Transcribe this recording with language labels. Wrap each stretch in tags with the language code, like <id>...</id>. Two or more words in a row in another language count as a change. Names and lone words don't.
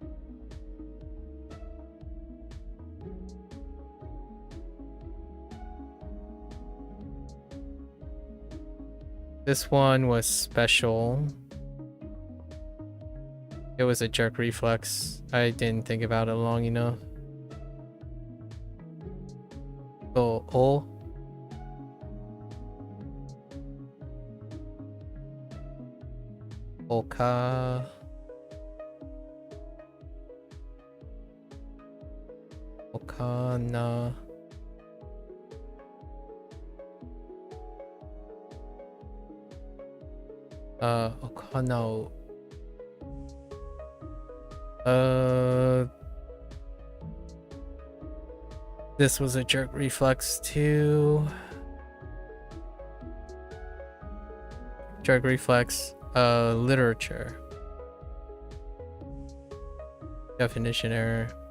<en>This one was special. It was a jerk reflex. I didn't think about it long enough. So, o. Oka. Okana. Okano. This was a jerk reflex too. Jerk reflex. Literature. Definition error.</en>